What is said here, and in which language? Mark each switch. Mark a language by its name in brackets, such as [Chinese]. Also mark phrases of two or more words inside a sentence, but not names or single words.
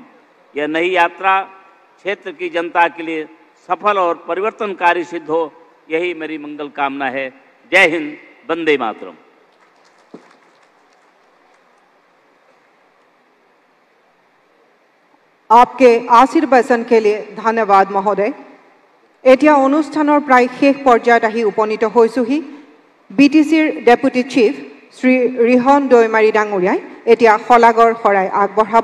[Hindi] यह नई यात्रा क्षेत्र की जनता के लिए सफल और परिवर्तनकारी सिद्ध हो, यही मेरी मंगल कामना है। जय हिंद, वंदे मातरम। आपके आशीर्वचन के लिए धन्यवाद महोदय। [Assamese] এতিয়া অনুষ্ঠানৰ প্ৰায় শেষ পৰ্যায়ত আহি উপনীত হৈছোহি। বিটিচিৰ ডেপুটি চিফ শ্ৰী ৰিহন দৈমাৰী ডাঙৰীয়াই এতিয়া শলাগৰ শৰাই আগবঢ়াব।